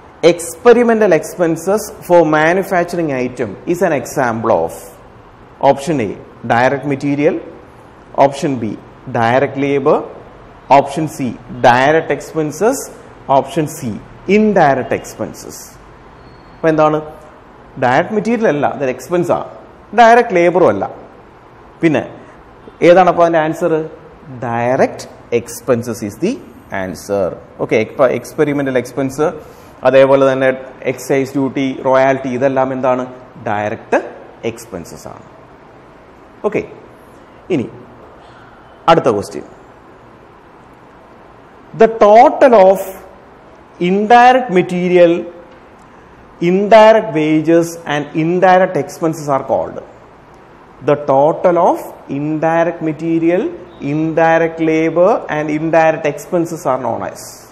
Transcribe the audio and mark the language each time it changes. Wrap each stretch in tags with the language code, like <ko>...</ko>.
<en>Experimental expenses for manufacturing item is an example of. Option A, direct material. Option B, direct labor. Option C, direct expenses. Option C, indirect expenses.</en> <ml>അപ്പോൾ എന്താണ്? Direct material അല്ല, അത് expense ആണ്. Direct ലേബറും അല്ല. പിന്നെ ഏതാണ് അപ്പോൾ അതിൻ്റെ answer?</ml> <en>Direct expenses is the answer.</en> <ml>Okay, experimental expense, അതേപോലെ തന്നെ എക്സൈസ് ഡ്യൂട്ടി, റോയാലിറ്റി, ഇതെല്ലാം എന്താണ്? ഡയറക്റ്റ് എക്സ്പെൻസസ് ആണ്. ഓക്കെ, ഇനി അടുത്ത question.</ml> <en>The total of indirect material, indirect wages and indirect expenses are called. The total of indirect material, indirect labor and indirect expenses are known as.</en>